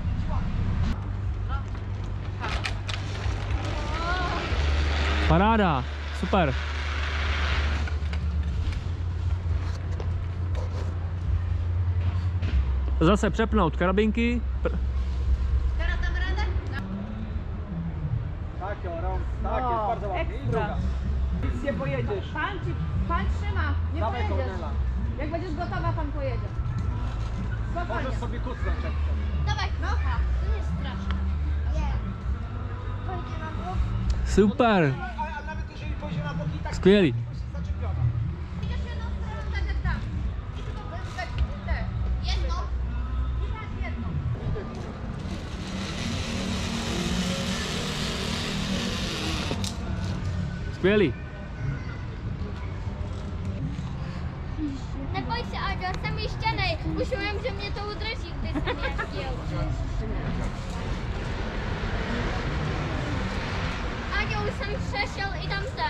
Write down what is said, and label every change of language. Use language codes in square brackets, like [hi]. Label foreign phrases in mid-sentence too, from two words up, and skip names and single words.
[cs] Paráda, super. Zase přepnout karabinky. Tak jo, [pl] tak jest bardzo ładnie. I druga. Nic nie pojedziesz. Pan trzyma, nie Dawaj pojedziesz. Kornela. Jak będziesz gotowa, pan pojedzie. Spokojnie. Możesz sobie kucnąć jak chcesz. Dawaj, no, to nie straszne. Nie. Pójdzie na bok. Super. A nawet jeżeli pójdzie na boki, tak [cs] Skvělý. [pl] jest zaczepiona. Idziesz jedną stroną, tak jak tam. I tylko tak, te. Jedno. I tak jedną. [cs] Skvělý. Neboj se, Áďo, jsem jištěnej. Už vím, že mě to udrží, když jsem ještil. Áďo, už jsem přešel i tam ten.